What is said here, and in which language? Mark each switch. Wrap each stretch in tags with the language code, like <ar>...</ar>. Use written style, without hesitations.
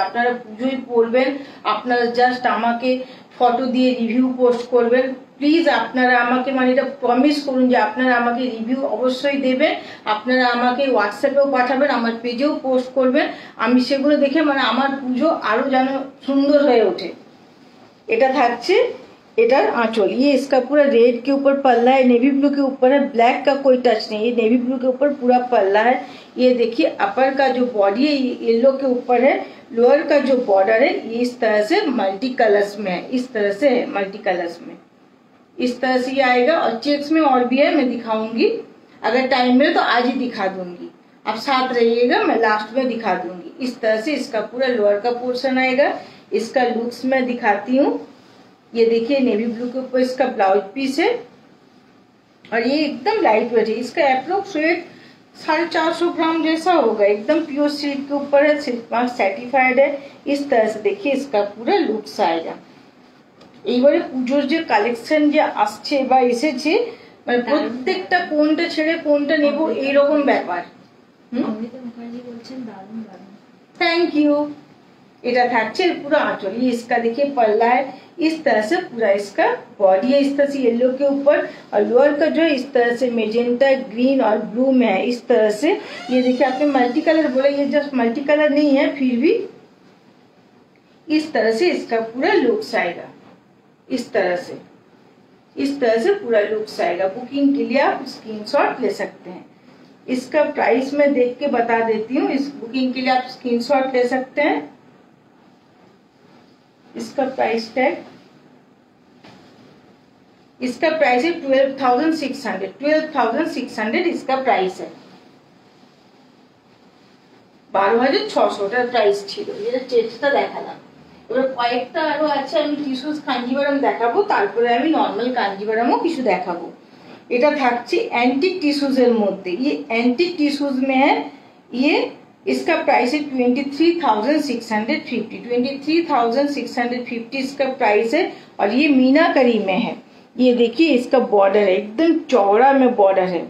<bn>আপনারা পুজোয় পরবেন, আপনারা জাস্ট আমাকে ফটো দিয়ে রিভিউ পোস্ট করবেন। প্লিজ আপনারা আমাকে মানে এটা প্রমিস করুন যে আপনারা আমাকে রিভিউ অবশ্যই দেবেন। আপনারা আমাকে হোয়াটসঅ্যাপেও পাঠাবেন, আমার পেজেও পোস্ট করবেন। আমি সেগুলো দেখে মানে আমার পুজো আরো যেন সুন্দর হয়ে ওঠে। এটা থাকছে</bn> <hi>इधर आंचल। ये इसका पूरा रेड के ऊपर पल्ला है, नेवी ब्लू के ऊपर है, ब्लैक का कोई टच नहीं। ये नेवी ब्लू के ऊपर पूरा पल्ला है। ये देखिए अपर का जो बॉडी है ये येलो के ऊपर है। लोअर का जो बॉर्डर है ये इस तरह से मल्टी कलर्स में है, इस तरह से है मल्टी कलर्स में। इस तरह से ये आएगा और चेक्स में और भी है, मैं दिखाऊंगी। अगर टाइम मिले तो आज ही दिखा दूंगी। आप साथ रहिएगा, मैं लास्ट में दिखा दूंगी। इस तरह से इसका पूरा लोअर का पोर्शन आएगा। इसका लुक्स मैं दिखाती हूँ। ये देखिए नेवी ब्लू के ऊपर इसका ब्लाउज पीस है और ये एकदम लाइट वेट है। इसका अप्रोक्स वेट 450 ग्राम जैसा होगा, एकदम प्योर सिल्क के ऊपर है, सिल्क मार्क सर्टिफाइड है। इस तरह से देखिए इसका पूरा लुक्स आएगा।</hi> <bn>এইবারে পুজোর যে কালেকশন যে আসছে বা এসেছে, মানে প্রত্যেকটা কোনটা ছেড়ে কোনটা নেব এইরকম ব্যাপার। অমৃতা মুখার্জি বলছেন দারুণ দারুণ।</bn> <en>Thank you.</en> <bn>এটা থাকছে</bn> <hi>पूरा आंचल, ये इसका देखिए पल्ला है, इस तरह से पूरा इसका बॉडी है, इस तरह से येलो के ऊपर, और लोअर का जो है इस तरह से मेजेंटा ग्रीन और ब्लू में है, इस तरह से। ये देखिए आपने मल्टी कलर बोला, ये जस्ट मल्टी कलर नहीं है, फिर भी इस तरह से इसका पूरा लुक्स आएगा। इस तरह से पूरा लुक्स आएगा। बुकिंग के लिए आप स्क्रीनशॉट ले सकते हैं। इसका प्राइस मैं देख के बता देती हूँ, इस बुकिंग के लिए आप स्क्रीनशॉट ले सकते हैं। इसका प्राइस टैग, इसका प्राइस है 12,600, 12,600 इसका प्राइस है।</hi> <bn>12,600 प्राइस ছিল, এটা চেষ্টা দেখালাম। এবার কয়েকটা আরো আছে, আমি টিস্যুস কাঞ্জিভারাম দেখাবো, তারপরে আমি নর্মাল কাঞ্জিভারামও কিছু দেখাবো। এটা থাকছে एंटीक टिश्यूज এর মধ্যে,</bn> <hi>ये एंटीक टिश्यूज में है। ये इसका प्राइस है 23,650, 23,650 इसका प्राइस है। और ये मीनाकरी में है। ये देखिए इसका बॉर्डर है, एकदम चौड़ा में बॉर्डर है।</hi>